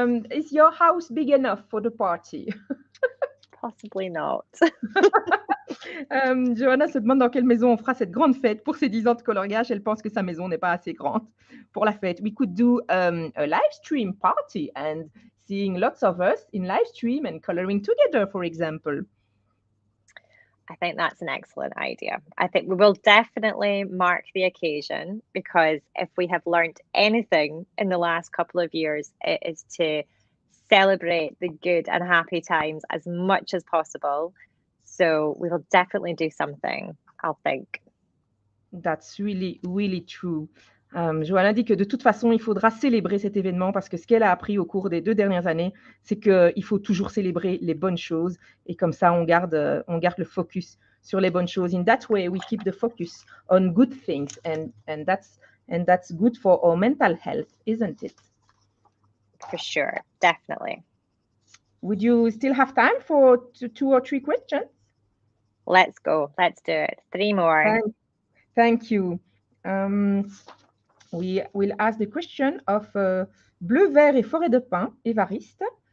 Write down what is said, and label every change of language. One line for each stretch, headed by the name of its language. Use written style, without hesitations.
English: Is your house big enough for the party? Possibly not.
French: Johanna se demande dans quelle maison on fera cette grande fête pour ses 10 ans de coloriage. Elle pense que sa maison n'est pas assez grande pour la fête.
English: We could do a live stream party and seeing lots of us in live stream and coloring together, for example. I think that's an excellent idea. I think we will definitely mark the occasion, because if we have learned anything in the last couple of years, it is to celebrate the good and happy times as much as possible. So we will definitely do something, I'll think. That's really, really true.
French: Johanna dit que de toute façon, il faudra célébrer cet événement, parce que ce qu'elle a appris au cours des 2 dernières années, c'est qu'il faut toujours célébrer les bonnes choses, et comme ça, on garde le focus sur les bonnes choses.
English: In that way, we keep the focus on good things, and that's good for our mental health, isn't it? For sure, definitely. Would you still have time for 2 or 3 questions? Let's go. Let's do it. 3 more. Thank you. We will ask the question of Bleu, Vert et Forêt de Pin, Évariste.